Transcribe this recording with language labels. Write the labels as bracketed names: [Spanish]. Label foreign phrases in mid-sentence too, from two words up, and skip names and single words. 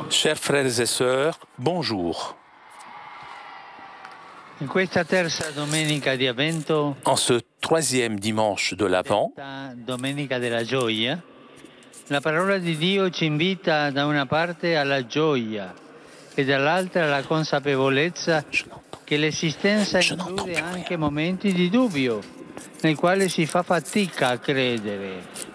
[French] Chers frères et sœurs, bonjour. [Italian] In questa terza domenica di Avvento, [French] En ce troisième dimanche de l'Avent, [Italian] domenica della gioia, la parola di Dio ci invita da una parte alla gioia e dall'altra alla consapevolezza che l'esistenza include anche momenti di dubbio, nel quale si fa fatica a credere.